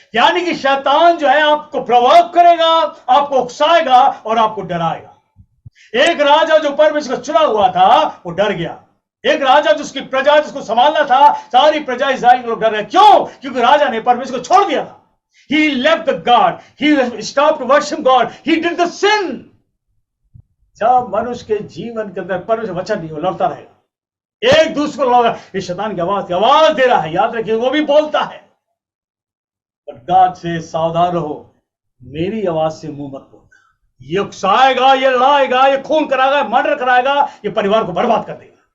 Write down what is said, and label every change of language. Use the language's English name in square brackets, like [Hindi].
[Hindi] यानी कि शैतान जो है आपको प्रोवोक करेगा, आपको उकसाएगा और आपको डराएगा। एक राजा जो परमेश्वर का चुना हुआ था वो डर गया। एक राजा जिसकी प्रजा, जिसको संभालना था, सारी प्रजा इजराइल के लोग डर रहे। क्यों? क्योंकि राजा ने परमेश्वर को छोड़ दिया था। [English] He left the God. He stopped to worship God. He did the sin. [Hindi] जब मनुष्य के जीवन के अंदर परमेश्वर वचन नहीं हो, लड़ता रहेगा, एक दूसरे को लड़ेगा। इस शैतान की आवाज दे रहा है, याद रखिए वो भी बोलता है। पर गॉड से सावधान रहो, मेरी आवाज से मुंह मत बोलना। ये उकसाएगा, ये लड़ाएगा, ये खून कराएगा, मर्डर कराएगा, ये परिवार को बर्बाद कर देगा।